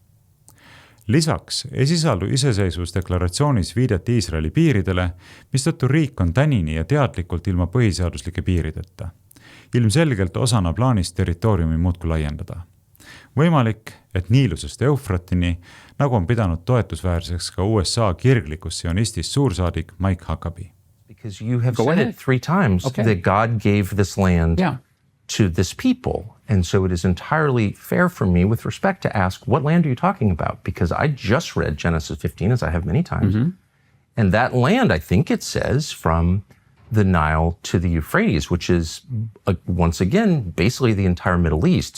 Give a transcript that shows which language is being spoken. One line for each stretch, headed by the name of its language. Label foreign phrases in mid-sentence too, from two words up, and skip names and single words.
Estonian: Lisaks ei sisaldu iseseisvusdeklaratsioonis viidet Iisraeli piiridele, mistõttu riik on tänini ja teadlikult ilma põhiseaduslike piirideta. Ilmselgelt osana plaanist territooriumi muudkui laiendada. Võimalik, et Niilusest Eufratini, nagu on pidanud toetusväärseks ka USA kirglikus sionistist suursaadik Mike Huckabee.
English: Because you have said it 3 times that God gave this land to this people. And so it is entirely fair for me with respect to ask, what land are you talking about? Because I just read Genesis 15, as I have many times. And that land, I think it says, from the Nile to the Euphrates, which is, once again, basically the entire Middle East.